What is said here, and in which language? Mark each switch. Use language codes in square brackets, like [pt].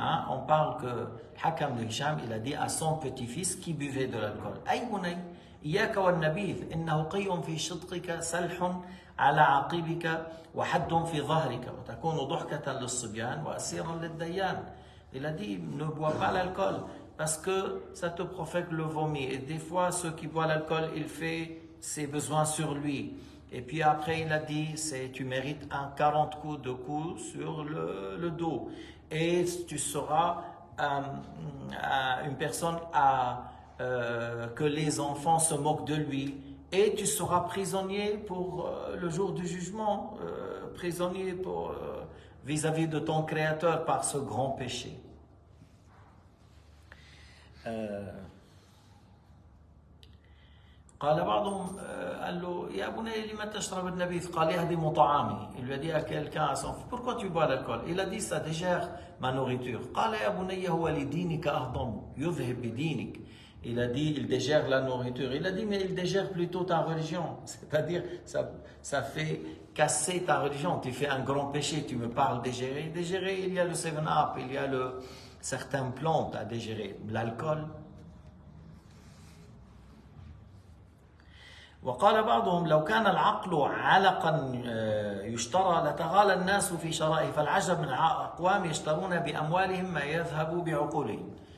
[fr] On parle que Hakam de Hisham, il a dit à son petit-fils qui buvait de l'alcool: [ar] أي بني إياك والنبيذ إنه قي في شدقك سلح على عقبك وحد في ظهرك وتكون ضحكة للصبيان وأسيرا للديان. [fr] Il a dit: ne bois pas l'alcool parce que ça te provoque le vomi. Et des fois, ceux qui boivent l'alcool, il fait ses besoins sur lui. Et puis après, il a dit: tu mérites un 40 coups de coups sur le dos. Et tu seras une personne que les enfants se moquent de lui. Et tu seras prisonnier pour le jour du jugement, prisonnier vis-à-vis de ton Créateur par ce grand péché. [ar] قال بعضهم قال له: يا بني لما تشرب النبيذ؟ قال: يهدم طعامي. [fr] Il lui a dit à quelqu'un, à son fils: pourquoi tu bois l'alcool? Il a dit: ça dégère ma nourriture. [ar] قال: يا بني هو لدينك أهضم يذهب بدينك. [fr] Il a dit: il dégère la nourriture. Il a dit: mais il dégère plutôt ta religion. C'est-à-dire, ça fait casser ta religion. Tu fais un grand péché, tu me parles dégérer. Dégérer, il y a le 7-Up, il y a certaines plantes à dégérer. L'alcool. [ar] وقال بعضهم: لو كان العقل علقا يشترى لتغالى الناس في شرائه فالعجب من أقوام يشترون بأموالهم ما يذهب بعقولهم.